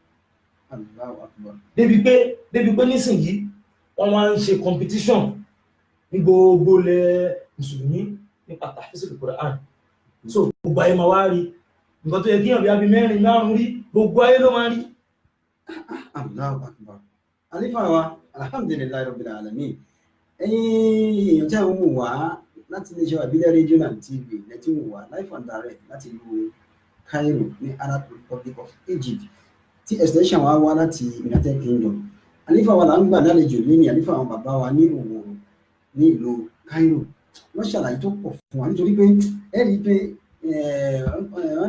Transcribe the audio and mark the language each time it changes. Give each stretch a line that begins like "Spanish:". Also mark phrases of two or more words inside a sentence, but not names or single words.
Yoruba: débi pé nísìnyí wọn wá ń ṣe competition ní gbogbo ilẹ̀ mùsùlùmí nípa
Arabic: تحفيظ القرآن.
Yoruba: So gbogbo ayé máa wá rí nǹkan tó yẹ kí èèyàn bí mẹ́rin márùn-ún rí gbogbo ayé ló máa rí. Àlífà wa
Arabic: الحمد لله رب العالمين
Yoruba: ẹ̀yin èèyàn tí àwọn mú wá láti iléeṣẹ́ àbílẹ̀
English: regional TV
Yoruba: lẹ́tí mú wá
English: live and direct
Yoruba: láti ìlú Cairo ní Arab Republic of Egypt tí extension wa wá láti United Kingdom. Àlífà wa là ń gbà lálejò lónìí àlífà àwọn bàbá wa ní Òwòrò ní ìlú Cairo wọ́n ṣàlàyé tó pọ̀ fún wa nítorí pé ẹ̀rí pé wọ́n